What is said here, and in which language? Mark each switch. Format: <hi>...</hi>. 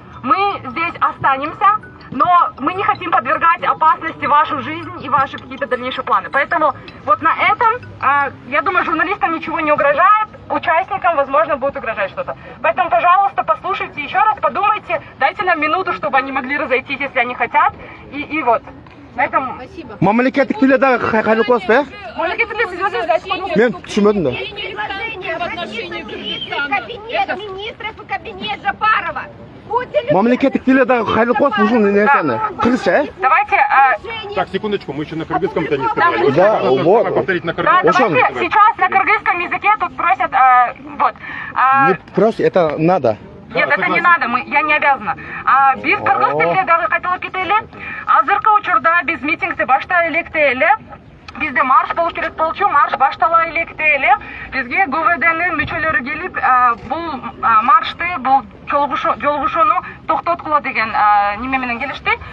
<ru>Мы здесь останемся, но мы не хотим подвергать опасности вашу жизнь и ваши какие-то дальнейшие планы. Поэтому вот на этом, я думаю, журналистам ничего не угрожает, участникам, возможно, будет угрожать что-то. Поэтому, пожалуйста, послушайте еще раз, подумайте, дайте нам минуту, чтобы они могли разойтись, если они хотят. И вот. На этом</ru> <ky>мамлекеттик тилдеги кайрылык болосуз э? мамлекеттик сиз өзүңүз айтып койдуңуз. Мен түшүнбөдүм да.</ky> <ru>Кабинет министров и кабинет Жапарова.</ru> <ky>Мамлекеттик тилдеги кайрылык болосуз ушул нерсени. Кыргызча э?</ky> <ru>Давайте, Так, секундочку, мы еще на кыргызском-то не сказали. Да, вот. Повторить на да, кыргызском. давайте сейчас на кыргызском языке тут просят, вот. Не просто это надо. Нет, это не надо, я не обязана.</ru> <ky>Биз кыргыз тилинде дагы кайталап кетели. Азыркы учурда биз митингди баштай электе эле. Бизде марш болуш керек болчу, марш баштала электе эле. Бизге ГУВДнын мүчөлөрү келип, бул маршты, бул жолугушууну токтоткула деген неме менен келишти.</ky>